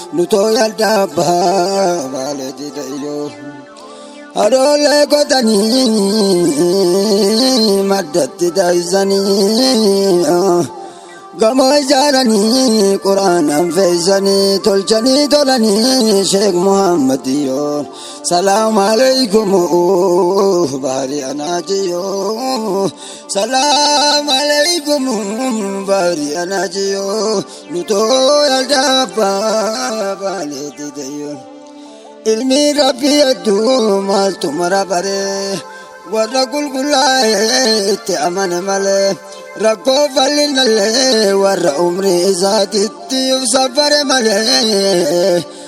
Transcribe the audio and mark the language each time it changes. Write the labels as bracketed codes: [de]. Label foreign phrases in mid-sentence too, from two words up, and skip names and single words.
[om] Nutoo yaaldaa, baaleef didayyoon. Haadholee kotanii maddatti taa'isanii, gamoo ijaaranii quraanaan fe'isanii, tolchanii tolanii Sheek Muhammad yoon. [ar] سلام عليكم, [om] baari anaa jiyoo. [ar] سلام عليكم, [om] baari anaa jiyoo. Nutoo yaaldaa abbaa baaleetti ta'eeyoon. Ilmi Rabbi hedduu maaltu mara baree? Warra qulqullaa'ee itti amane malee, rakkoo bal'inallee warra umrii isaatitti uf safare malee.